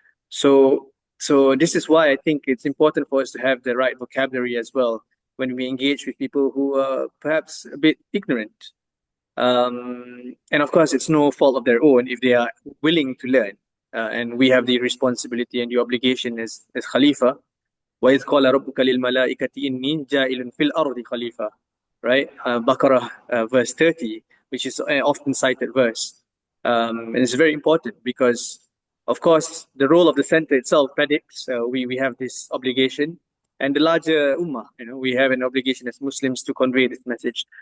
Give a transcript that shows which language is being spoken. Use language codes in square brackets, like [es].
[en] So this is why I think it's important for us to have the right vocabulary as well when we engage with people who are perhaps a bit ignorant. And of course, it's no fault of their own if they are willing to learn. And we have the responsibility and the obligation as Khalifa. [ar] وَإِذْ قَالَ رَبُّكَ لِلْمَلَائِكَةِ إِنِّي جَاعِلٌ فِي الْأَرْضِ خَلِيفَةً, [en] right? Baqarah verse 30, which is an often cited verse. And it's very important because, of course, the role of the center itself predicts we have this obligation, and the larger ummah, we have an obligation as Muslims to convey this message.